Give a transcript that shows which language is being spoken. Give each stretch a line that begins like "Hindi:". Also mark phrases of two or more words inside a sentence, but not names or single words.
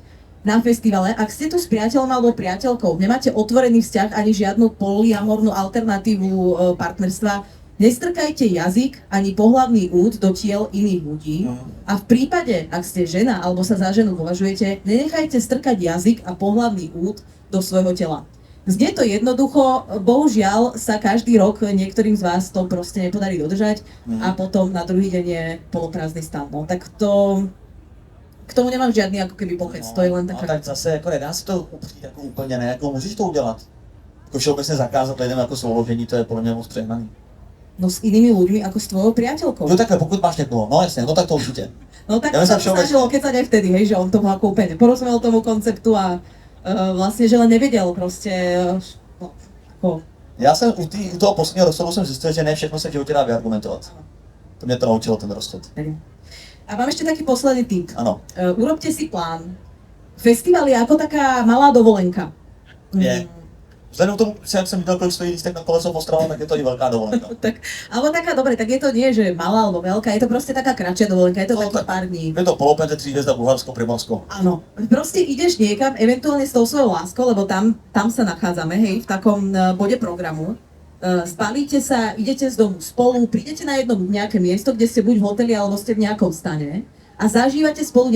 Slovak: Na festivale, ak ste tu s priateľom alebo priateľkou, nemáte otvorený vzťah ani žiadnu polyamornú alternatívu partnerstva, nestrkajte jazyk ani pohlavný úd do tiel iných ľudí a v prípade, ak ste žena alebo sa za ženu považujete, nenechajte strkať jazyk a pohlavný úd do svojho tela. Znie to jednoducho, bohužiaľ sa každý rok niektorým z vás to proste nepodarí dodržať a potom na druhý deň je poloprázdny stav.
Czech: No, tak to... K tomu nemám žádný jako keby pokec, to je len No,
Slovak: taká...
Czech: tak zase jako nedá se to upřít jako úplně, ne, jako můžeš to udělat. Jako všeobecně zakázat lidem jako souložení, to je podle mě moc přehnaný.
Slovak: No s inými ľuďmi ako s tvojou priateľkou.
Czech: Jo takhle, pokud máš někoho, no jasně, no tak to určitě.
Slovak: No tak Ja to myslím, sa všeobecne. snažilo kecať aj vtedy, hej, že on tomu ako úplne porozumel tomu konceptu a vlastne, že len nevedel proste, no, ako...
Czech: Já jsem u toho posledního rozchodu jsem zjistil, že ne všechno se v životě dá vyargumentovat. To mě to naučilo ten rozchod.
Slovak: A mám ešte taký posledný tip.
Czech: Ano.
Slovak: Urobte si plán. Festival je ako taká malá dovolenka. Je.
Czech: Vzhledem k tomu, jak jsem viděl, kolik stojí lístek na koleso Ostrava, tak je to i velká dovolenka.
Slovak: Tak, alebo taká, dobre, tak je to nie, že malá alebo veľká, je to proste taká kratšia dovolenka, je to No, takých tak- pár dní.
Czech: Je to polopence, 3 hvězda, Bulharsko, Primorsko.
Slovak: Áno, proste ideš niekam, eventuálne s tou svojou láskou, lebo tam sa nachádzame, hej, v takom bode programu. Spalíte sa, idete z domu spolu, prídete na jedno nejaké miesto, kde ste buď v hoteli, alebo ste v nejakom stane a zažívate spolu nejaké veci.